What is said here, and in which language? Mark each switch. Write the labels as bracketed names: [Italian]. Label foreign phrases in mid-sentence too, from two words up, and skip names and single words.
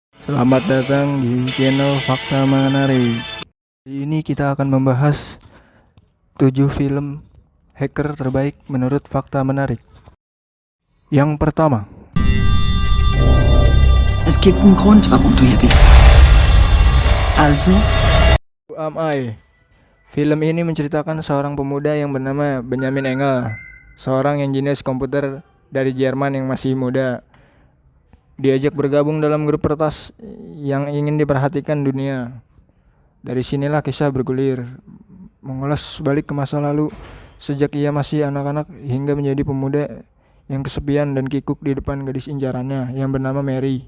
[Indonesian] Selamat datang di channel Fakta Menarik. Kali ini kita akan membahas 7 film hacker terbaik menurut Fakta Menarik. Yang pertama, [German] Es gibt einen Grund, warum du hier bist. Also, [English] Who Am I? [Indonesian] Film ini menceritakan seorang pemuda yang bernama Benjamin Engel, seorang engineer komputer dari Jerman yang masih muda. Diajak bergabung dalam grup peretas yang ingin diperhatikan dunia. Dari sinilah kisah bergulir, mengulas balik ke masa lalu sejak ia masih anak-anak hingga menjadi pemuda yang kesepian dan kikuk di depan gadis incarannya yang bernama Mary.